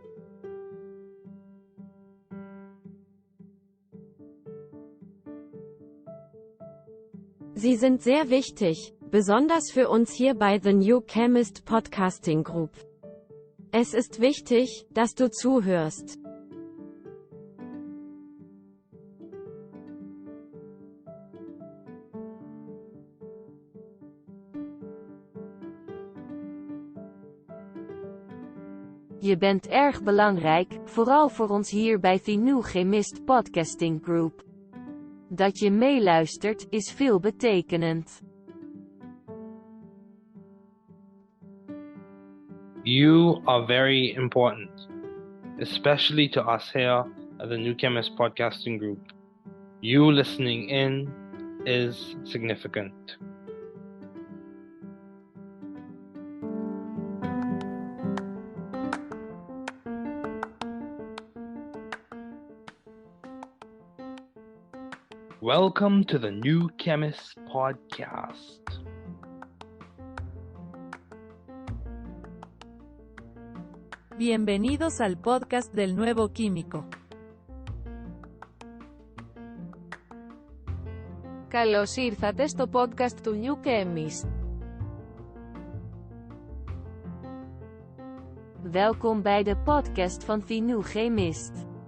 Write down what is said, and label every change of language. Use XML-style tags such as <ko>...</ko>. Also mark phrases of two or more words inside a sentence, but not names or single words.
<de>Sie sind sehr wichtig, besonders für uns hier bei The New Chemist Podcasting Group. Es ist wichtig, dass du zuhörst.</de> <nl>Je bent erg belangrijk, vooral voor ons hier bij The New Chemist Podcasting Group. Dat je meeluistert, is veelbetekenend.</nl> <en>You are very important, especially to us here at the New Chemist Podcasting Group. You listening in is significant. Welcome to the New Chemist Podcast.</en> <es>Bienvenidos al podcast del nuevo químico.</es> <el>Καλώς ήρθατε στο podcast του New Chemist.</el> <nl>Welkom bij de podcast van The New Chemist.</nl>